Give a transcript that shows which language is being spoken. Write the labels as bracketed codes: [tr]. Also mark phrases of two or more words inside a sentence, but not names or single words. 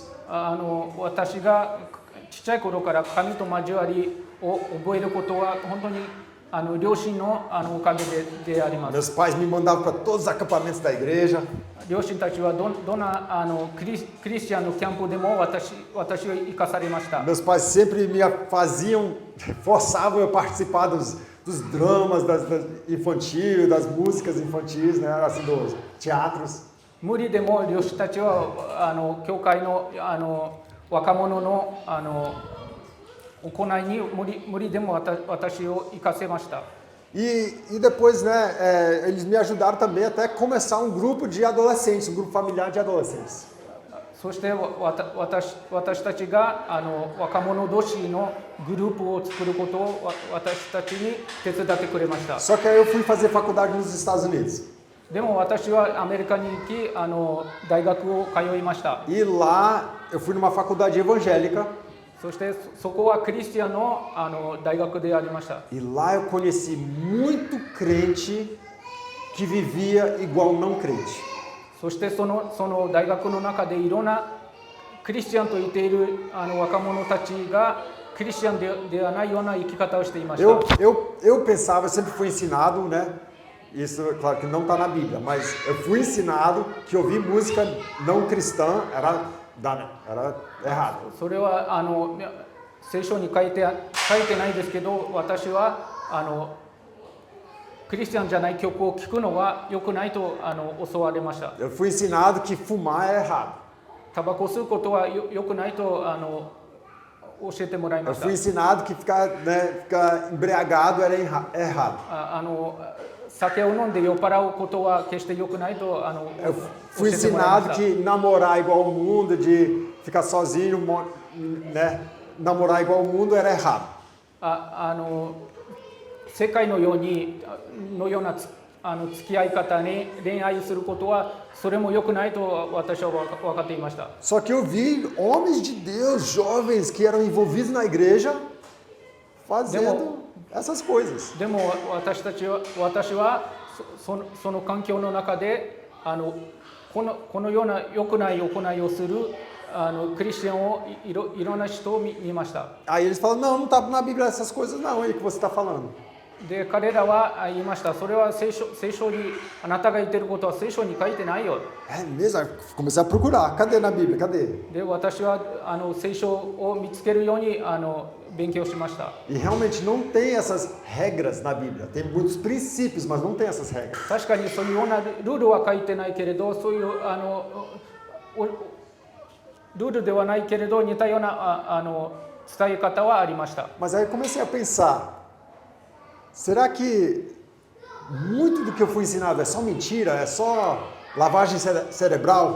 [ja] 私がちっちゃい頃から神と交わりを覚えることは本当に両親のおかげであります。 [pt] Meus pais me mandavam para todos os acampamentos da igreja. [ja] 両親たちはどんなクリスチャンのキャンプでも私を生かされました。 [pt] Meus pais sempre me forçavam eu a participar dos dramas infantil, das músicas infantis, né, assim, dos teatros. [ja] 無理でも両親たちは教会の若者の行いに無理でも私を生かせました。 [pt] E depois, né, eles me ajudaram também até a começar um grupo de adolescentes, um grupo familiar de adolescentes. [ja] そして私たちが若者同士のグループを作ることを私たちに手伝ってくれました。 [pt] Só que aí eu fui fazer faculdade nos Estados Unidos. [ja] でも私はアメリカに行き大学を通いました。 [pt] E lá eu fui numa faculdade evangélica. [ja] そしてそこはクリスチャンの大学でありました。 [pt] E lá eu conheci muito crente que vivia igual não crente. [ja] そしてその大学の中でいろんなクリスチャンと言っている若者たちがクリスチャンではないような生き方をしていました。 [pt] Eu pensava, eu sempre fui ensinado, né? Isso, claro que não está na Bíblia, mas eu fui ensinado que ouvir música não cristã era errado. [ja] それは聖書に書いてないですけど、私はクリスチャンじゃない曲を聴くのは良くないと教わりました。 [pt] Eu fui ensinado que fumar é errado. [ja] タバコを吸うことは良くないと教えてもらい [pt] Eu [ja] ました。 [pt] fui ensinado que ficar embriagado era errado. [ja] 酒を飲んで酔っ払うことは決して良くないと [pt] Eu [ja] 教 [pt] fui [ja] えてもらいま [pt] ensinado [ja] した。 [pt] que namorar igual ao mundo, de ficar sozinho, né? Namorar igual ao mundo era errado. [ja] 世界のような付き合い方に恋愛することはそれも良くないと私は分かっていました。 [pt] Só que eu vi homens de Deus, jovens que eram envolvidos na igreja, fazendo essas coisas. [ja] でも私はその環境の中でこのような良くない行いをするクリスチャンをいろんな人を見ました。 [pt] Aí eles falam, não está na Bíblia essas coisas não, aí que você está falando. [ja] で彼らは言いました。それは聖書にあなたが言っていることは聖書に書いてないよ。 [pt] É mesmo? Aí comecei a procurar, cadê na Bíblia, cadê? [ja] で私は聖書を見つけるように勉強しました。 [pt] E realmente não tem essas regras na Bíblia, tem muitos princípios, mas não tem essas regras. [ja] 確かにそういうようなルールは書いてないけれど、そういうルールではないけれど似たような伝え方はありました。 [pt] Mas aí eu comecei a pensar, será que muito do que eu fui ensinado é só mentira, é só lavagem cerebral?